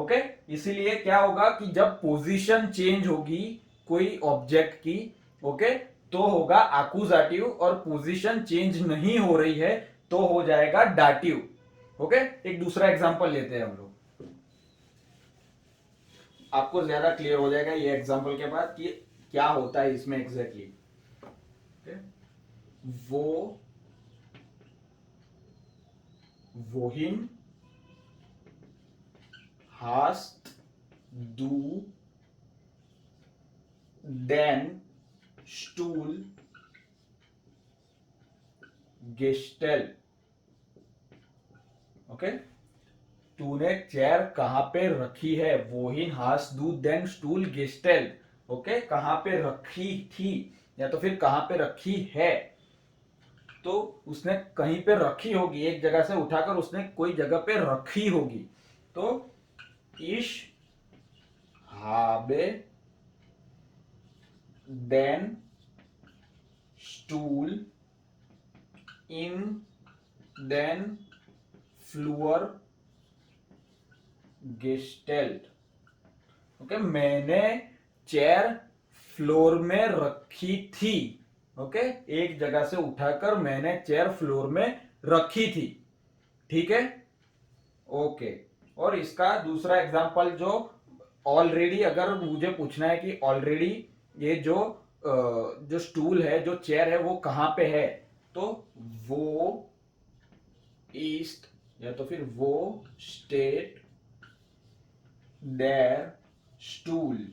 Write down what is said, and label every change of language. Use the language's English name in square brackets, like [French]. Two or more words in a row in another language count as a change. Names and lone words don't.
[Hindi] ओके, इसीलिए क्या होगा कि जब [English] position change [Hindi] होगी कोई ऑब्जेक्ट की, ओके, तो होगा एक्यूजेटिव, और [English] position change [Hindi] नहीं हो रही है तो हो जाएगा डाटिव। ओके, एक दूसरा एग्जांपल लेते हैं हम लोग, आपको ज्यादा क्लियर हो जाएगा ये एग्जांपल के बाद कि क्या होता है इसमें एग्जैक्टली। [German] wohin hast du den Stuhl gestellt। [Hindi] ओके, तूने चेयर कहां पे रखी है, [German] wohin hast du den Stuhl gestellt। [Hindi] ओके, कहां पे रखी थी या तो फिर कहां पे रखी है, तो उसने कहीं पे रखी होगी, एक जगह से उठाकर उसने कोई जगह पे रखी होगी, तो [German] ich habe den Stuhl in den Flur gestellt। [Hindi] ओके, मैंने चेयर फ्लोर में रखी थी। ओके, एक जगह से उठाकर मैंने चेयर फ्लोर में रखी थी, ठीक है। ओके, और इसका दूसरा एग्जांपल जो ऑलरेडी, अगर मुझे पूछना है कि ऑलरेडी ये जो स्टूल है, जो चेयर है, वो कहां पे है, तो वो ईस्ट या तो फिर वो [German] steht der Stuhl.